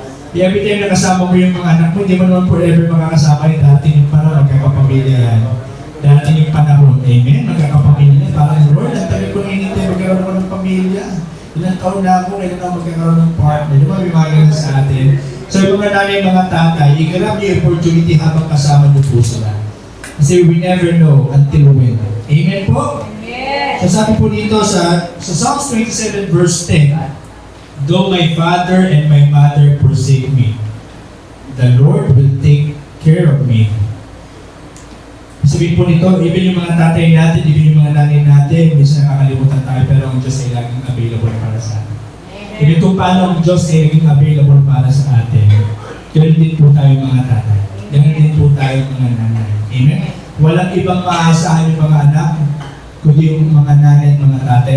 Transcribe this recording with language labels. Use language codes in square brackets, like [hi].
[tl] Every time na kasama mo yung mga anak mo, hindi mo naman forever makakasama yung dating yung panahon, magkakapamilya yan. Dating yung panahon, amen, magkakapamilya. Parang, Lord, ang tabi ko hinintay, magkaroon ako ng pamilya. Ilang taon na ako, kailan ako magkakaroon ng partner. Di ba, may mga ganun sa atin? So, yung mga nanay, mga tatay, i-grab yung opportunity habang kasama niyo po sila. [en] Kasi we never know until when. Amen po? Amen. So, sabi po dito sa Psalms 27 verse 10, though my father and my mother forsake me, the Lord will take care of me. [tl] Sabihin po nito, even yung mga tatay natin, even yung mga nanay natin, minsan nakakalimutan tayo, pero ang Diyos ay laging available para sa atin. Hindi kung paano ang Diyos ay naging available para sa atin. Ganun din po tayo mga tatay. Ganun din po tayo mga nanay. Amen? Walang ibang maasahan yung mga anak, kundi yung mga nanay at mga tatay.